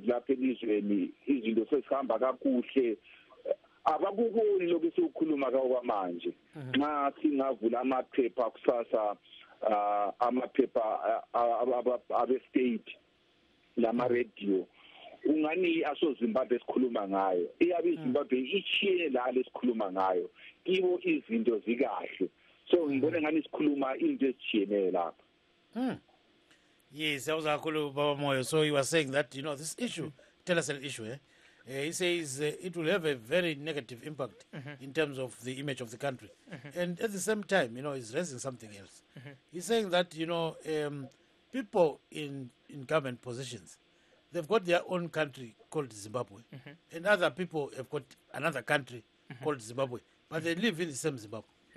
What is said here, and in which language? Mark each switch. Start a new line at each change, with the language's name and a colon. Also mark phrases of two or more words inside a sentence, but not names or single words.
North Ndebele: lapha elizweni izinto sesihamba kakuhle abakuboni lokho esikukhuluma kwamanje nxa singavula amaphepha kusasa amaphepha abe-state lama-radio ungani asozimbabwe esikhuluma ngayo iyabe izimbabwe ichiye la lesikhuluma ngayo ibo izinto zikahle so ngibona ngani sikhuluma into ezichiyeneyo lapha yes awuzakhulu baba Moyo.
English: So you were saying that this issue tell us an issue he says it will have a very negative impact in terms of the image of the country and at the same time he's raising something else he's saying that people in government positions, they've got their own country called Zimbabwe and other people have got another country called Zimbabwe, but they live in the same Zimbabwe.